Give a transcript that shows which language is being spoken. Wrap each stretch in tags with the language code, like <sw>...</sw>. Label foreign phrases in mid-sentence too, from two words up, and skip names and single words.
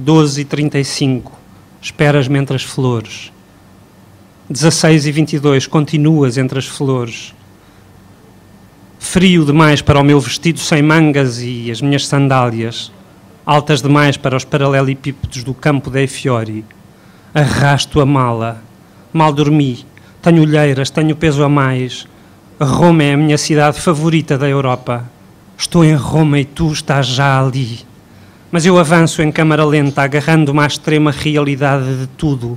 <pt>12:35. Esperas-me entre as flores. 16:22. Continuas entre as flores. Frio demais para o meu vestido sem mangas e as minhas sandálias. Altas demais para os paralelepípedos do campo dei Fiori. Arrasto a mala. Mal dormi. Tenho olheiras, tenho peso a mais. Roma é a minha cidade favorita da Europa. Estou em Roma e tu estás já ali. Mas eu avanço em câmara lenta, agarrando-me à extrema realidade de tudo.</pt>